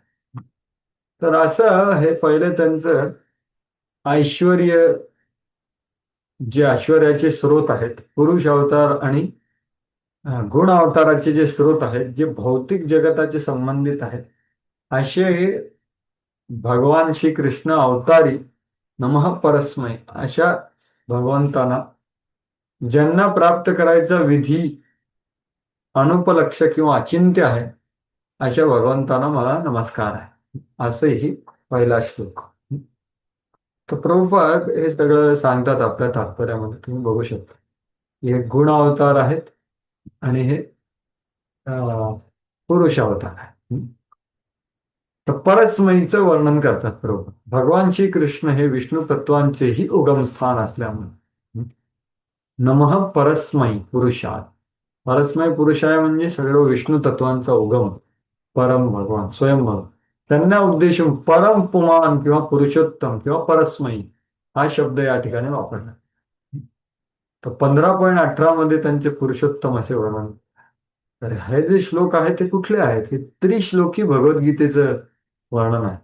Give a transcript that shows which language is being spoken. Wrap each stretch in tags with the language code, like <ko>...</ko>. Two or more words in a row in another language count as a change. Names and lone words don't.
<mr>तर असं हे पहिले त्यांचं ऐश्वर्य, जे ऐश्वर्याचे स्रोत आहेत पुरुष अवतार आणि गुण अवताराचे जे स्रोत आहेत, जे भौतिक जगताचे संबंधित आहेत, असे भगवान श्री कृष्ण अवतारी</mr> <sa>नमः परस्मै</sa> <mr>अशा भगवंतांना, ज्यांना प्राप्त करायचा विधी अनुपलक्ष किंवा अचिंत्य आहे, अशा भगवंतांना मला नमस्कार आहे. असंही पहिला श्लोक. तर प्रभुपाद हे सगळं सांगतात आपल्या तात्पर्यामध्ये, तुम्ही बघू शकता. हे गुण अवतार आहेत आणि हे पुरुष अवतार आहे. तर परस्मैचं वर्णन करतात प्रभू. भगवान श्री कृष्ण हे विष्णू तत्वांचेही उगमस्थान असल्यामुळे</mr> <sa>नमः परस्मै पुरुषात, परस्मै पुरुषाय</sa> <mr>म्हणजे सगळं विष्णू तत्वांचा उगम, परम भगवान स्वयं भगवान, त्यांना उद्देशून परम पुमान किंवा पुरुषोत्तम किंवा परस्मै हा शब्द या ठिकाणी वापरला. तर 15.18 मध्ये त्यांचे पुरुषोत्तम असे वर्णन. तर हे जे श्लोक आहेत ते कुठले आहेत, हे त्रिश्लोकी भगवद्गीतेचं वर्णन आहे.</mr>